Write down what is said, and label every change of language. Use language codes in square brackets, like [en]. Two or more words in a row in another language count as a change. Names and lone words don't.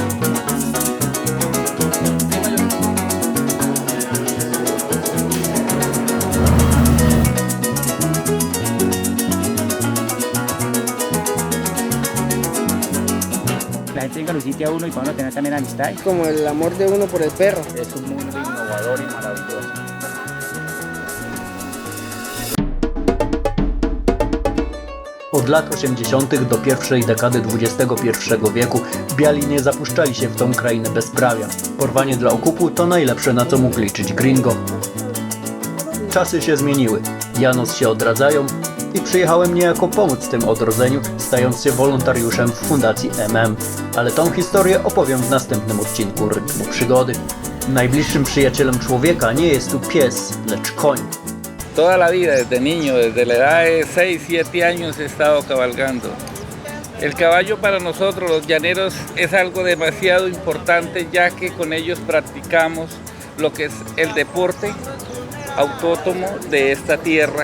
[es] La gente venga, lo visite a uno y para uno tener también amistad. Como el amor de uno por el perro. Es un mundo innovador y maravilloso. [pl] Od lat 80. do pierwszej dekady XXI wieku biali nie zapuszczali się w tą krainę bezprawia. Porwanie dla okupu to najlepsze, na co mógł liczyć gringo. Czasy się zmieniły, Janos się odradzają i przyjechałem niejako pomóc tym odrodzeniu, stając się wolontariuszem w Fundacji MM. Ale tą historię opowiem w następnym odcinku Rytmu Przygody. Najbliższym przyjacielem człowieka nie jest tu pies, lecz koń. [es] Toda la vida, desde niño, desde la edad de 6-7 años he estado cabalgando. El caballo para nosotros, los llaneros, es algo demasiado importante, ya que con ellos practicamos lo que es el deporte autóctono de esta tierra.